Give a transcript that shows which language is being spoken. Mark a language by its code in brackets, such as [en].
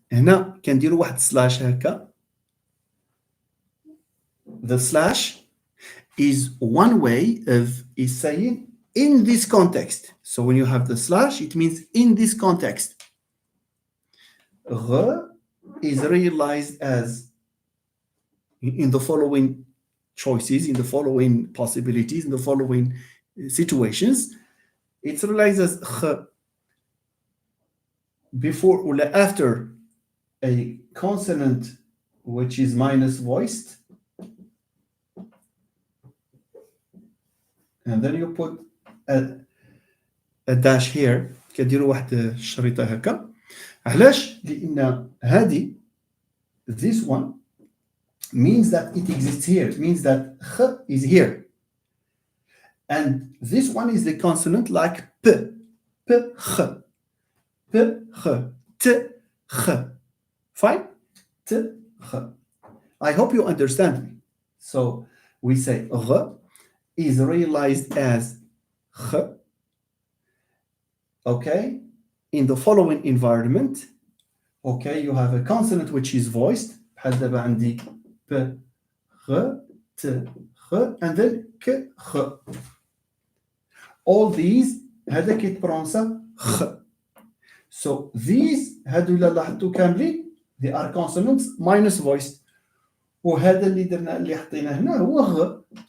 [ar] هنا كنديروا واحد سلاش هكا. [en] The slash is one way of saying in this context. So when you have the slash, it means in this context. R is realized as in the following choices, in the following possibilities, in the following situations. It's realized as kh before or after a consonant which is minus voiced, and then you put a dash here. [ar] كديروا واحد الشريطة هكا. علاش؟ لأن هذه [en] this one means that it exists here. It means that kh is here. And this one is the consonant like p, p, kh, p, kh, t, kh. Fine? T, kh. I hope you understand me. So we say r is realized as kh, okay, in the following environment. Okay, you have a consonant which is voiced. [ar] بحال دابا عندي ب خ ت [en] and then k, خ. All these [ar] هذا كيتبرونسا خ. [en] So these [ar] هادو إلا لاحظتوا كاملين [en] they are consonants minus voiced. [ar] وهذا اللي درنا اللي حطيناه هنا هو غ.